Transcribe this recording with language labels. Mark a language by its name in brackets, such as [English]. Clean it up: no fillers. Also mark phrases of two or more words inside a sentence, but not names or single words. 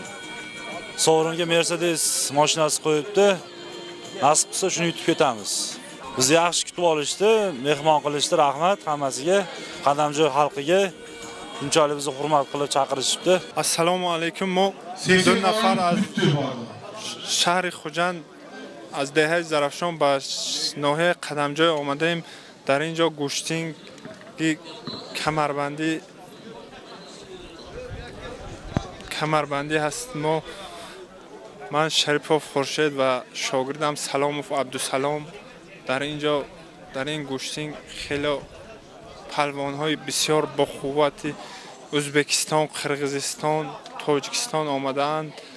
[Uzbek] Sovringa Mercedes mashinasi qo'yibdi. Nasib qilsa shuni yutib ketamiz. Bizni yaxshi kutib olishdi, mehmon qilishdi, rahmat hammasiga, Qadamjoy xalqiga. Bunchalik bizni hurmat qilib chaqirishibdi. [Tajik] Ассалому алайкум. Мо 2 нафар аз шаҳри Хуҷанд аз деҳаи Зарафшон ба ноҳияи Қадамҷой омадем. Дар инҷо гӯштини камарбандӣ ҳаст. Ман Шарифов Хуршед ва шогирдам Саломов Абдусалом дар инҷо дар ин гӯштин хеле паҳлавонҳои бисёр бо қуввати Ӯзбекистон, Қирғизистон, Тоҷикистон омаданд.